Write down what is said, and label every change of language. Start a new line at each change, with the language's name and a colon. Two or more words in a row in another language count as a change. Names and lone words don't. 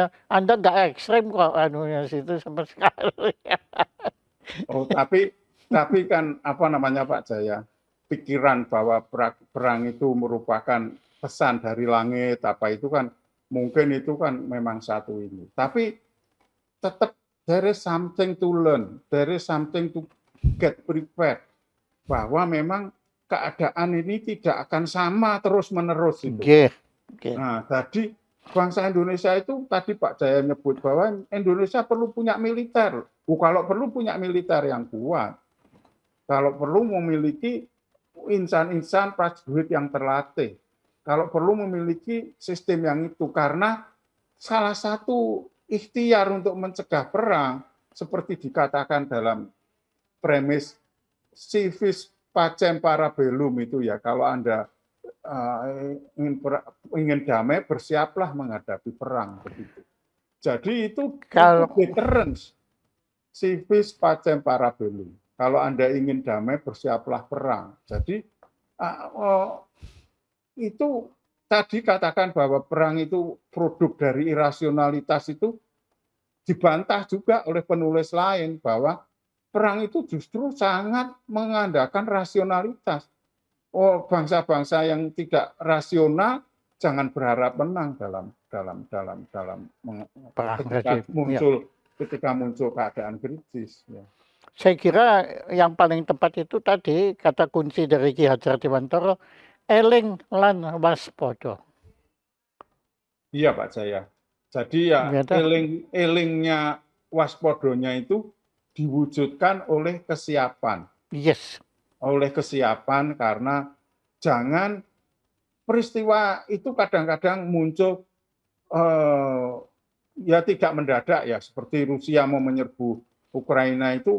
Indonesian: Anda nggak ekstrim kok anunya situ sama sekali. oh, tapi kan apa namanya Pak Jaya, pikiran bahwa perang itu merupakan pesan dari langit apa itu kan mungkin itu kan memang satu ini. Tapi tetap
English: there is something to learn, there is something to get prepared
Indonesian: bahwa memang keadaan ini tidak akan sama terus-menerus itu. Oke, oke. Nah, jadi bangsa Indonesia itu tadi Pak Jaya nyebut bahwa Indonesia perlu punya militer. Kalau perlu punya militer yang kuat, kalau perlu memiliki insan-insan prajurit yang terlatih, kalau perlu memiliki sistem yang itu, karena salah satu ikhtiar untuk mencegah perang, seperti dikatakan dalam premis
Latin: civis pacem parabellum
Indonesian: itu ya, kalau Anda ingin damai, bersiaplah menghadapi perang begitu. Jadi itu Kalau
Latin: deterrence, civis pacem parabellum.
Indonesian: Kalau Anda ingin damai, bersiaplah perang. Jadi itu tadi katakan bahwa perang itu produk dari irasionalitas itu dibantah juga oleh penulis lain bahwa perang itu justru sangat mengandalkan rasionalitas. Oh, bangsa-bangsa yang tidak rasional jangan berharap menang perang ketika tadi, ya. muncul keadaan kritis. Ya. Saya kira yang paling tepat itu tadi kata kunci dari Ki Hajar Dewantara,
Javanese: eling lan waspada.
Indonesian: Iya Pak Jaya. Jadi ya Ya dah. elingnya waspodonya itu diwujudkan Yes. oleh kesiapan karena jangan peristiwa itu kadang-kadang muncul ya tidak mendadak ya seperti Rusia mau menyerbu Ukraina itu